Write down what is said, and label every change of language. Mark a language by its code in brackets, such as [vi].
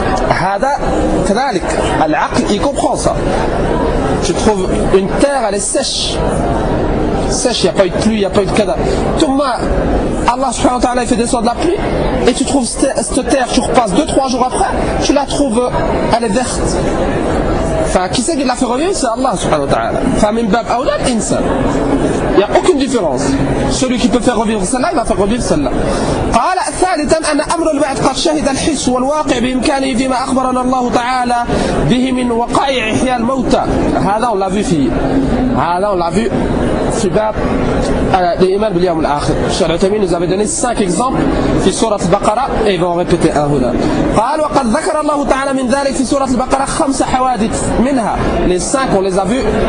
[ar] هذا كذلك العقل يكون خاصة تشوف [fr] une terre elle est sèche il y a pas eu de pluie il y a pas eu de كذا ثم Allah subhanahu wa ta'ala fait descendre la pluie et tu trouves cette terre, tu repasses 2-3 jours après, tu la trouves, elle est verte. Enfin, qui c'est qui l'a fait revivre? C'est Allah subhanahu wa ta'ala. Enfin, même bab aula insan. Il n'y a aucune différence. Celui qui peut faire revivre celle-là, il va faire revivre celle-là. [ar] ثالثا أن أمر البعث قد شهد الحس والواقع بإمكانه فيما أخبرنا الله تعالى به من وقائع إحياء الموتى هذا [fr] on l'a vu [ar] في هذا on l'a vu في باب الإيمان باليوم الآخر شرع تمين [fr] nous avait donné 5 exemples [ar] في سورة البقرة [fr] et vont répéter [ar] هنا قال وقد ذكر الله تعالى من ذلك في سورة البقرة 5 حوادث منها [fr] les 5 on les a vu